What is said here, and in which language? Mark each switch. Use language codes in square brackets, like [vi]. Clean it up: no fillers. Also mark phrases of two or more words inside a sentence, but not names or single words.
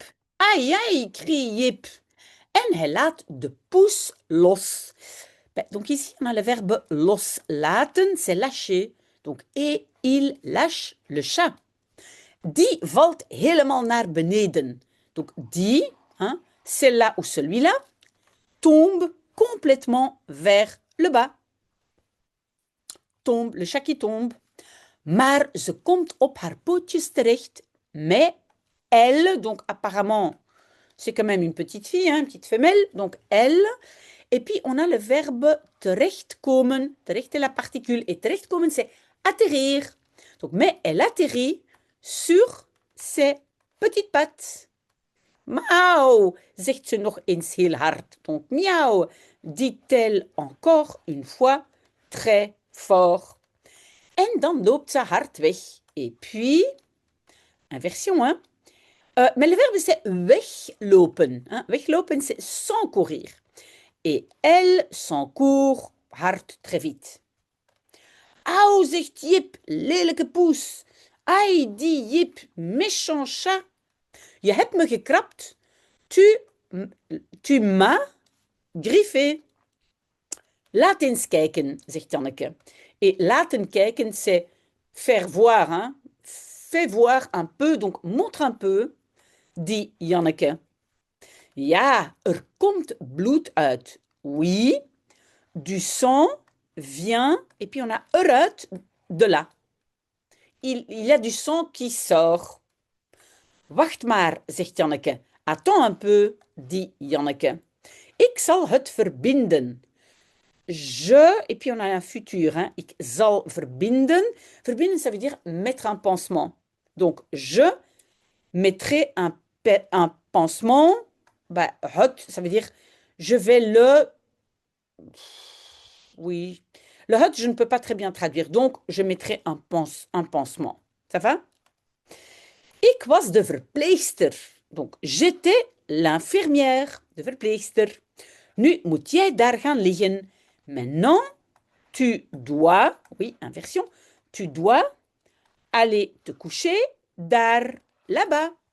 [nl] Ai, ai, crie Jip. En hij laat de poes los. [fr] Ben, donc ici, on a le verbe loslaten, c'est lâcher. Donc, et il lâche le chat. [nl] Die valt helemaal naar beneden. [fr] Donc, die, hein, celle-là ou celui-là, tombe complètement vers le bas. Tombe, le chat qui tombe. [nl] Maar ze komt op haar pootjes terecht. [fr] Mais elle, donc apparemment, c'est quand même une petite fille, hein, une petite femelle, donc elle. Et puis, on a le verbe terechtkomen. Terecht est la particule. Et terechtkomen, c'est atterrir. Donc, mais elle atterrit sur ses petites pattes. [nl] Miauw, zegt ze nog eens heel hard. [fr] Donc, miauw, dit-elle encore une fois très fort. [nl] En dan loopt ze hard weg. [fr] Et puis, inversion, hein. Mais le verbe, c'est weglopen. Hein. Weglopen, c'est sans courir. Et elle s'encourt hard très vite. [nl] Au, zegt Jip, lelijke poes. Ai, die Jip, [fr] méchant chat. [nl] Je hebt me gekrapt. [fr] Tu m'as griffé. [nl] Laat eens kijken, zegt Janneke. [fr] Et [nl] laten kijken, [fr] c'est faire voir. Hein? Fais voir un peu, donc montre un peu, dit Janneke. [nl] Ja, komt bloed uit. [fr] Oui, du sang vient, et puis on a eruit, de là. Il y a du sang qui sort. [nl] Wacht maar, zegt Janneke. [fr] Attends un peu, [nl] dit Janneke. Ik zal het verbinden. [fr] Je, et puis on a un futur, hein. [nl] Ik zal verbinden. Verbinden, [fr] ça veut dire mettre un pansement. Donc, je mettrai un pansement. Bah, het, ça veut dire je vais le... Oui. Le het, je ne peux pas très bien traduire. Donc, je mettrai un pansement. Ça va? [nl] Ik was de verpleegster. [fr] Donc, j'étais l'infirmière, [nl] de verpleegster. Nu moet jij daar gaan liggen. [fr] Maintenant, tu dois, oui, inversion, tu dois aller te coucher daar, là-bas.